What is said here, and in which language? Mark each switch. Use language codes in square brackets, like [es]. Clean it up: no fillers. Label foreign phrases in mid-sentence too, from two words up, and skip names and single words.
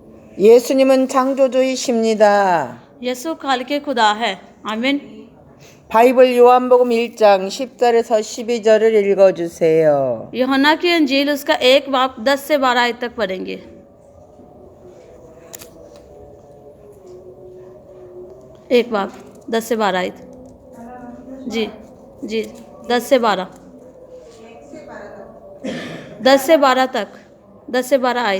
[ko] 예수님은 창조주이십니다. [ur] یسوع خالقِ خدا ہے۔ آمین. [ko] 바이블 요한복음 1장 10절에서 12절을 읽어주세요. [ur] یوحنا کی انجیل اس کا 1 باب 10 سے 12 آیت تک پڑھیں گے. ایک باب 10 سے 12 آیت. جی جی 10 سے 12 10 سے 12 تک 10 سے 12 آیت.